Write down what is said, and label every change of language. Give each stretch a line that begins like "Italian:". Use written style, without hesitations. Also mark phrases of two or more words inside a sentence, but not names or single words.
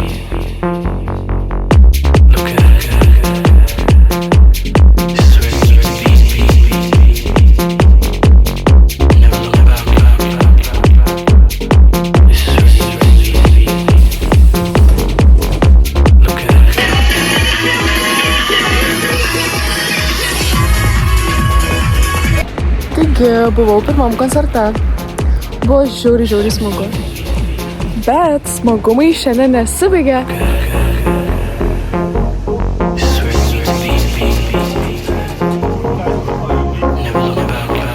English: Look ahead. This is where you need to be. Never look back. This is where you need to be. Look ahead.
Lithuanian: Taigi, buvau pirmam koncerte. Buvo žiauriai smagu. Bet smagumai šiandien nesibaigė.
English: This is where you need to be. Never look back.